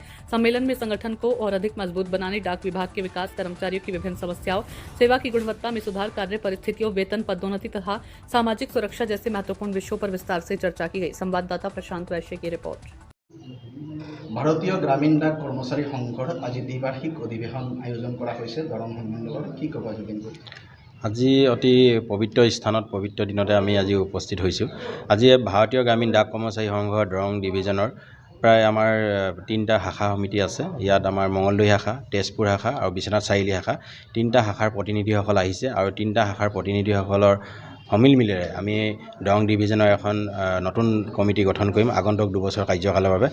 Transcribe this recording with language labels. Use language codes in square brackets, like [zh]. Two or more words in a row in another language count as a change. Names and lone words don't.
[hi] सम्मेलन में संगठन को और अधिक मजबूत बनाने, डाक विभाग के विकास, कर्मचारियों की विभिन्न समस्याओं, सेवा की गुणवत्ता में सुधार, कार्य परिस्थितियों, वेतन, पदोन्नति तथा सामाजिक सुरक्षा जैसे महत्वपूर्ण विषयों पर विस्तार से चर्चा की गई। संवाददाता प्रशांत वैश्य की रिपोर्ट। [as] ভাৰতীয় গ্ৰামীণ ডাক কৰ্মচাৰী সংঘৰ আজ দ্বিবাৰ্ষিক অধিৱেশন আয়োজন কৰা হৈছে दरং সম্মেলনৰ কি ক'ব যোগেন্দ্ৰ? আজি অতি পবিত্ৰ স্থানত পবিত্ৰ দিনতে আমি আজি উপস্থিত হৈছোঁ। আজি ভাৰতীয় গ্ৰামীণ ডাক কৰ্মচাৰী সংঘৰ দৰং ডিভিজনৰ প্ৰায় আমাৰ 3টা শাখা সমিতি আছে। ইয়াত আমাৰ মঙলদৈ শাখা, তেজপুৰ শাখা আৰু বিশ্বনাথ চাৰিআলি শাখা 3টা শাখাৰ প্ৰতিনিধিসকল আহিছে আৰু 3টা শাখাৰ প্ৰতিনিধিসকলৰ সমিলমিলেৰে আমি দৰং ডিভিজনৰ এখন নতুন কমিটি গঠন কৰিম আগন্তুক 2 বছৰ কাৰ্যকালৰ বাবে।